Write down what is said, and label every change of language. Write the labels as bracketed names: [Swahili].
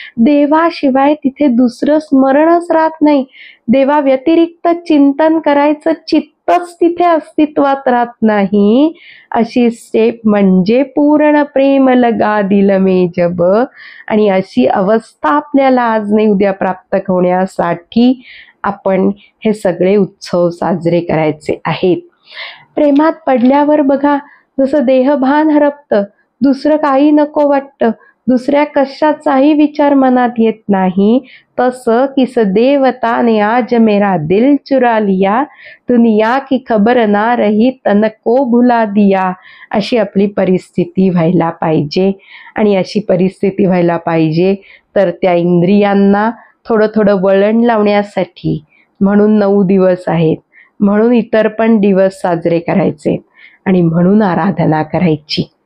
[Marathi] देवाशिवाय तिथे दुसरं स्मरणच राहत नाही. देवा व्यतिरिक्त चिंतन करायचं चित्तच तिथे अस्तित्वात राहत नाही. अशी स्टेप म्हणजे [Hindi] पूर्ण प्रेम लगा दिल में जब. [Marathi] आणि अशी अवस्था आपल्याला आज नाही उद्या प्राप्त होण्यासाठी आपण हे सगळे उत्सव साजरे करायचे आहेत. प्रेमात पडल्यावर बघा जसं देहभान हरपतं, दुसरं काही नको वाटतं, दुसऱ्या कशाचाही विचार मनात येत नाही. [Hindi] तसं की सदेवता ने आज मेरा दिल चुरा लिया, दुनिया की खबर ना रही तन को भुला दिया. [Marathi] अशी आपली परिस्थिती व्हायला पाहिजे. आणि अशी परिस्थिती व्हायला पाहिजे तर त्या इंद्रियांना थोडं थोडं वळण लावण्यासाठी म्हणून 9 दिवस आहेत, म्हणून इतर पण दिवस साजरे करायचे आणि म्हणून आराधना करायची.